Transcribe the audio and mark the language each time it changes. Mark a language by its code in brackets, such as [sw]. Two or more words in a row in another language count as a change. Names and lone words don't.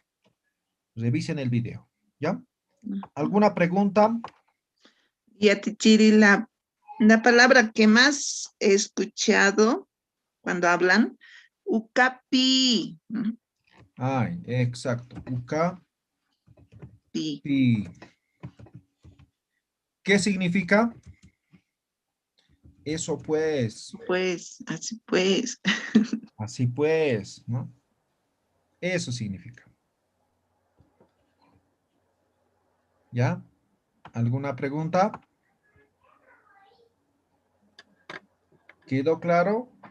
[es] Revisen el video, ¿ya? ¿Alguna pregunta? Yatichiri, la palabra que más he escuchado cuando hablan, ucapi. Ay, exacto. Uka, Pi. pi. ¿Qué significa? Eso pues. Pues, así pues. Así pues, ¿no? Eso significa. ¿Ya? ¿Alguna pregunta? ¿Quedó claro?